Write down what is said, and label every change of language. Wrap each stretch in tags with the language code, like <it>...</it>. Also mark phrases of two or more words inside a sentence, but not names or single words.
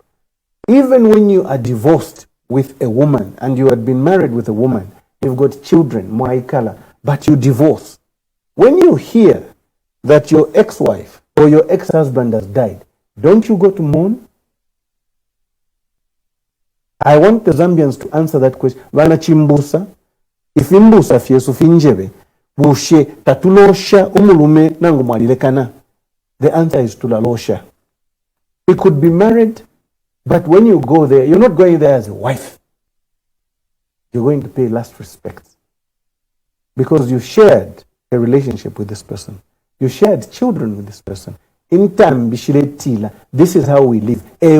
<en>Even when you are divorced with a woman and you had been married with a woman, you've got children, Moaikala, but you divorce. When you hear that your ex-wife or your ex-husband has died, don't you go to mourn? I want the Zambians to answer that question.</en> <bem>Vana chimbusa, if imbusa fiesu finjebe, bushe tatulosha umulume nangu mwalilekana.</bem> <en>The answer is tulalosha. He could be married, but when you go there, you're not going there as a wife. You're going to pay last respect. Because you shared a relationship with this person. You shared children with this person. In time, this is how we live.</en>